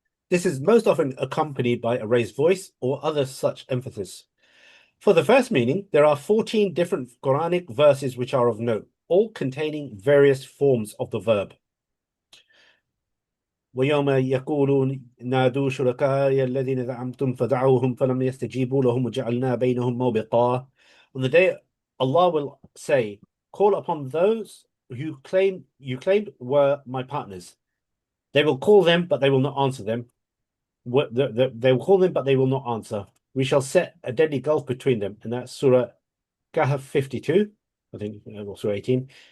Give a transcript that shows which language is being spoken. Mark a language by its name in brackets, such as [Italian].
[English] This is most often accompanied by a raised voice or other such emphasis. For the first meaning, there are 14 different Quranic verses which are of note, all containing various forms of the verb. [Arabic] ويوم يقولون نادوا شركائي الذين زعمتم فدعوهم فلم يستجيبوا لهم وجعلنا بينهم موبقا. [English] On the day Allah will say, call upon those who you claimed were my partners. They will call them, but they will not answer them. They will call them, but they will not answer. We shall set a deadly gulf between them. And that's Surah Kahf 52, I think, or Surah 18.